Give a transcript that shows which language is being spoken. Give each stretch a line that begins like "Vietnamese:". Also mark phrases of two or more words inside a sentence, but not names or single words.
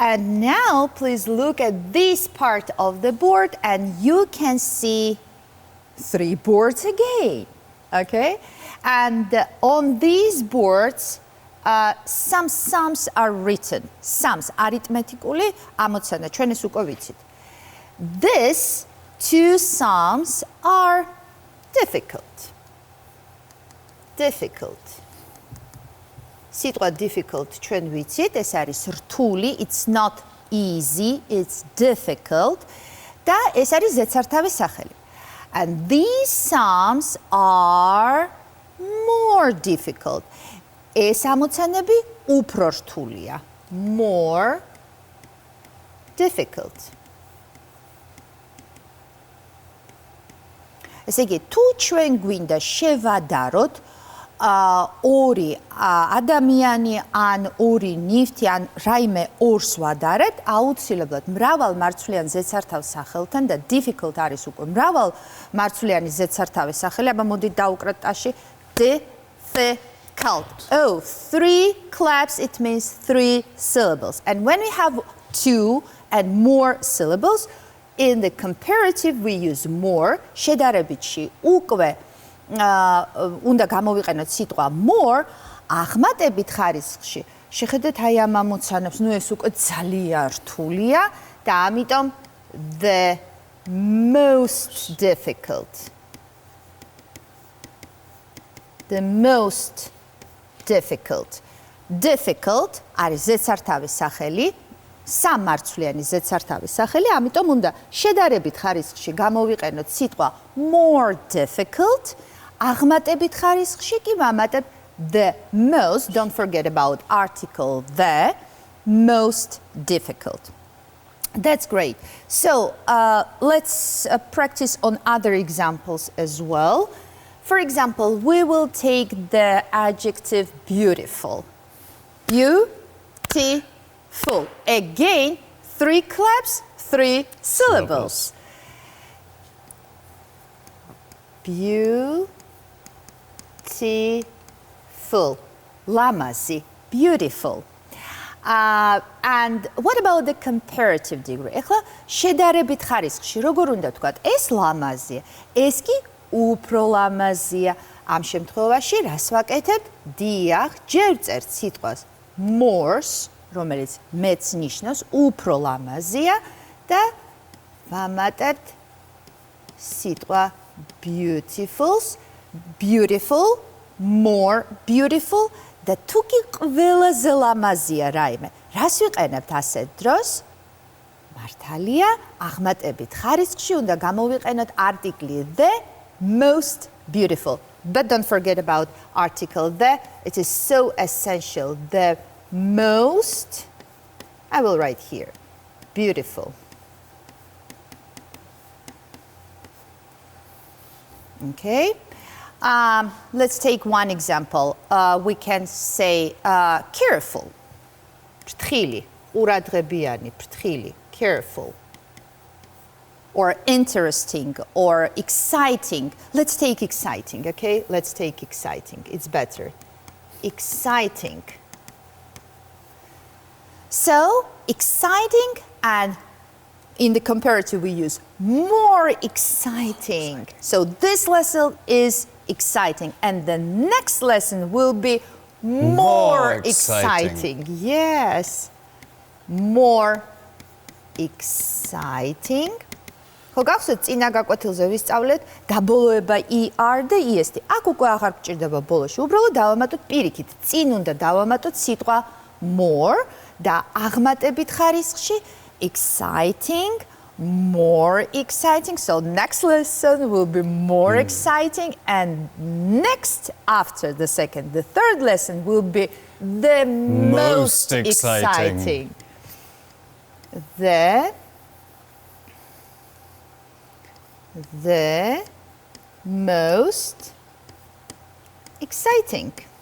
English: And now please look at this part of the board and you can see 3 boards again, okay? And on these boards, some sums are written. Sums, arithmetically,
Georgian: ამოცანა, ჩვენ ეს უკვე ვიცით.
English: These 2 sums are difficult.
Georgian: Difficult. სიტყვა difficult ჩვენ ვიცით, ეს არის რთული,
English: it's not easy, it's difficult.
Georgian: და ეს არის ზედსართავის სახელი.
English: And these sums are more difficult.
Georgian: ეს ამოცანები უფრო რთულია.
English: More difficult.
Georgian: ესე იგი, თუ ჩვენ გვინდა შევადაროთ ორი ადამიანი ან ორი ნივთი ან რაიმე ორს ვადარებთ, აუცილებლად მრავალმარცვლიან ზედსართავ სახელთან და difficult არის უკვე მრავალმარცვლიანი ზედსართავის სახელი, აბა მოდით დავუკრათ ტაში difficult.
English: Oh, 3 claps, it means 3 syllables. And when we have 2 and more syllables, in the comparative we use more.
Georgian: შედარებითში უკვე უნდა გამოვიყენოთ სიტყვა more, აღმატებით ხარისხში. შეხედეთ აი ამ ამოცანებს, ნუ ეს უკვე ძალიან რთულია და ამიტომ
English: the most difficult. The most difficult.
Georgian: Difficult არის ზედსართავის სახელი, სამმარცვლიანი ზედსართავის სახელი, ამიტომ უნდა შედარებით ხარისხში გამოვიყენოთ სიტყვა
English: more difficult,
Georgian: აღმატებით ხარისხში კი ვამატებ
English: the most, don't forget about article the, most difficult. That's great. So let's practice on other examples as well. For example, we will take the adjective beautiful. Beautiful. Again, 3 claps, 3 syllables. Beautiful.
Georgian: Lamazi.
English: Beautiful. And what about the comparative degree?
Georgian: ეხლა შედარებით ხარისხში როგორ უნდა თქვათ? ეს ლამაზია, ეს კი უფრო ლამაზია. ამ შემთხვევაში რას ვაკეთებ? დიახ, ჯერ წერთ სიტყვას more-ს, რომელიც მეც ნიშნავს უფრო ლამაზია და ვამატებთ სიტყვა beautiful-ს,
English: beautiful, more beautiful
Georgian: და თუ კი ყველაზე ლამაზია რაიმე, რას ვიყენებთ ასეთ დროს? მართალია, აღმატებით ხარისხში უნდა გამოვიყენოთ
English: article the, most beautiful. But don't forget about article the. It is so essential. The most, I will write here, beautiful. Okay. Let's take one example. We can say careful.
Georgian: ფრთხილი, ყურადღებიანი, ფრთხილი,
English: careful. Or interesting or exciting. Let's take exciting, okay? Let's take exciting. It's better. Exciting. So, exciting, and in the comparative we use more exciting. So this lesson is exciting, and the next lesson will be more exciting. Yes. More exciting.
Georgian: ხო გახსოვთ წინა გაკვეთილზე ვისწავლეთ დაბოლოება er და est. აქ უკვე აღარ გჭირდება ბოლოში. უბრალოდ დავამატოთ პირიქით. წინ უნდა დავამატოთ სიტყვა more და აღმატებით ხარისხში
English: exciting, more exciting. So next lesson will be more exciting, and next after the second, the third lesson will be the most exciting. The most exciting.